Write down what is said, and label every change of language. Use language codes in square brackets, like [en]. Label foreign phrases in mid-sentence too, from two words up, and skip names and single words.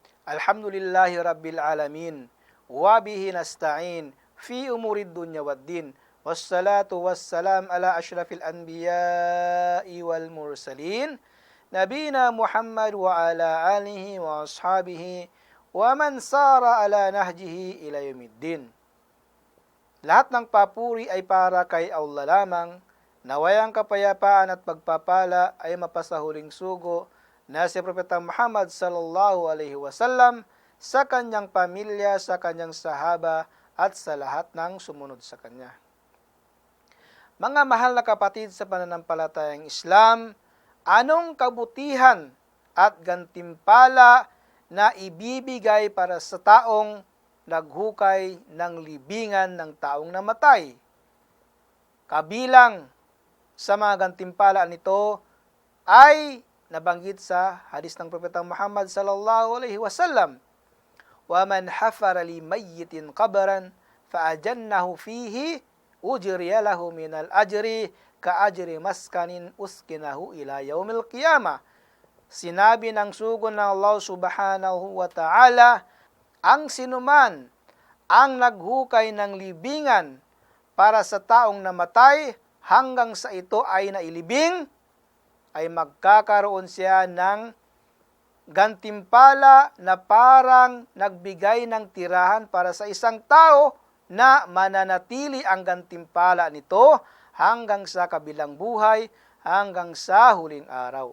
[ar] الحمد لله رب العالمين وبه نستعين في أمور الدنيا والدين. والصلاة والسلام على أشرف الأنبياء والمرسلين. نبينا محمد وعلى آله وأصحابه ومن سار على نهجه إلى يوم الدين. [tl] Lahat ng papuri ay para kay Allah lamang. Naway ang kapayapaan at pagpapala ay mapasahuling sugo na si Propeta Muhammad [ar] صلى الله عليه وسلم [tl] sa kanyang pamilya, sa kanyang sahaba at sa lahat ng sumunod sa kanya. Mga mahal na kapatid sa pananampalatayang Islam, anong kabutihan at gantimpala na ibibigay para sa taong naghukay ng libingan ng taong namatay? Kabilang sa mga gantimpala nito ay nabanggit sa hadis ng Propeta Muhammad [ar] صلى الله عليه وسلم ومن حفر لميت قبرا فأجنه فيه أجري له من الأجر كأجر مسكن أسكنه إلى يوم القيامة." [tl] Sinabi ng sugo ng Allah [ar] سبحانه وتعالى, [tl] ang sinuman ang naghukay ng libingan para sa taong namatay hanggang sa ito ay nailibing, ay magkakaroon siya ng gantimpala na parang nagbigay ng tirahan para sa isang tao na mananatili ang gantimpala nito hanggang sa kabilang buhay, hanggang sa huling araw.